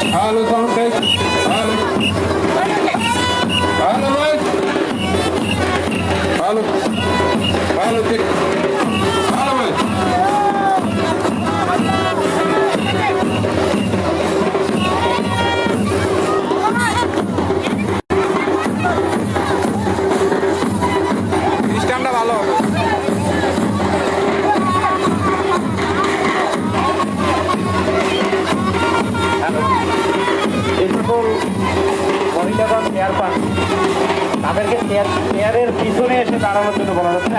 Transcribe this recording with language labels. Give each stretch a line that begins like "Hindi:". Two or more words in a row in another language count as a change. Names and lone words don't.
English: Halo sound check. Halo. Halo guys. Halo. Halo check. Halo guys.
Bangla: সিস্টেমটা ভালো। যে সকল মহিলাগণ চেয়ার পান তাদেরকে চেয়ারের পিছনে এসে দাঁড়ানোর জন্য বলা যাচ্ছে।